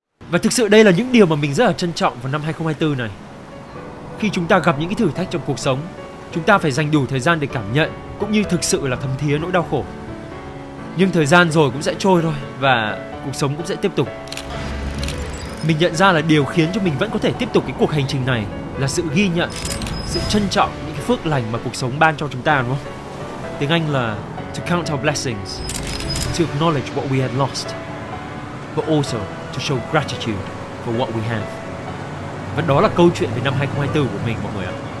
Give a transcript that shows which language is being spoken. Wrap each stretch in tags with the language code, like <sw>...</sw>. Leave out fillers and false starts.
<vi>Và thực sự đây là những điều mà mình rất là trân trọng vào năm 2024 này. Khi chúng ta gặp những cái thử thách trong cuộc sống, chúng ta phải dành đủ thời gian để cảm nhận cũng như thực sự là thấm thía nỗi đau khổ. Nhưng thời gian rồi cũng sẽ trôi thôi và cuộc sống cũng sẽ tiếp tục. Mình nhận ra là điều khiến cho mình vẫn có thể tiếp tục cái cuộc hành trình này là sự ghi nhận, sự trân trọng những cái phước lành mà cuộc sống ban cho chúng ta, đúng không? Tiếng Anh là</vi> <en>to count our blessings, to acknowledge what we had lost, but also to show gratitude for what we have.</en> <vi>Và đó là câu chuyện về năm 2024 của mình, mọi người ạ.</vi>